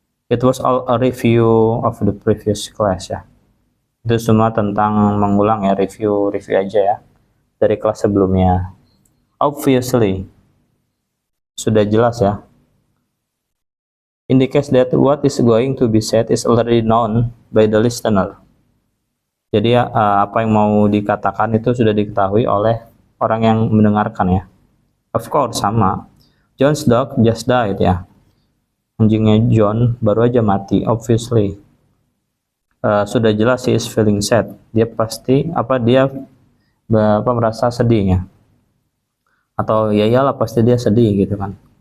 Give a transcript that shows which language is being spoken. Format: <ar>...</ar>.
<en>It was all a review of the previous class</en> <id>ya, itu semua tentang mengulang ya, review aja ya dari kelas sebelumnya.</id> <en>Obviously,</en> <id>sudah jelas ya,</id> <en>indicates that what is going to be said is already known by the listener.</en> <id>Jadi apa yang mau dikatakan itu sudah diketahui oleh orang yang mendengarkan ya.</id> <en>Of course,</en> <id>sama.</id> <en>John's dog just died</en> <id>ya, anjingnya John baru aja mati.</id> <en>Obviously,</en> <id>sudah jelas</id> <en>he is feeling sad,</en> <id>dia pasti merasa sedih ya, atau ya iyalah pasti dia sedih gitu kan.</id>